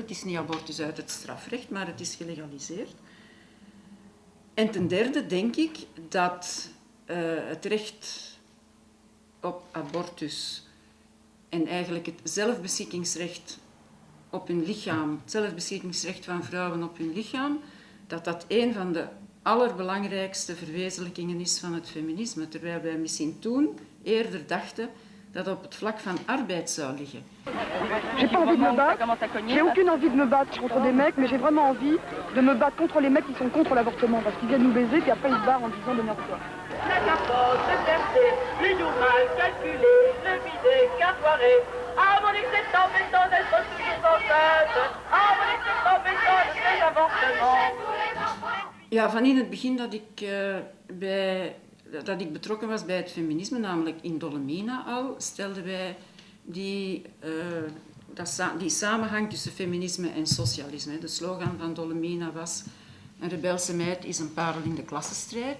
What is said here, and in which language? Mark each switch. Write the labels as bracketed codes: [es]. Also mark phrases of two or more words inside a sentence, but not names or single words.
[nl] Het is niet abortus uit het strafrecht, maar het is gelegaliseerd. En ten derde denk ik dat het recht op abortus en eigenlijk het zelfbeschikkingsrecht op hun lichaam, het zelfbeschikkingsrecht van vrouwen op hun lichaam, dat een van de allerbelangrijkste verwezenlijkingen is van het feminisme. Terwijl wij misschien toen eerder dachten dat op het vlak van arbeid zou liggen. [fr] J'ai pas envie de me battre. J'ai aucune envie de me battre contre des mecs, mais j'ai vraiment envie de me battre contre les mecs qui sont contre l'avortement, parce qu'ils viennent nous baiser, puis après ils se barrent en disant démerde-toi. La capote, le percer, les jours mal calculés, le bidet, capoiré. Ah, mon ex est embêtant d'être toujours enceinte. Ah, mon ex est embêtant de ces avortements. [nl] Ja, van in het begin dat ik betrokken was bij het feminisme, namelijk in Dolomina al, stelden wij die samenhang tussen feminisme en socialisme. De slogan van Dolomina was: een rebelse meid is een parel in de klassenstrijd.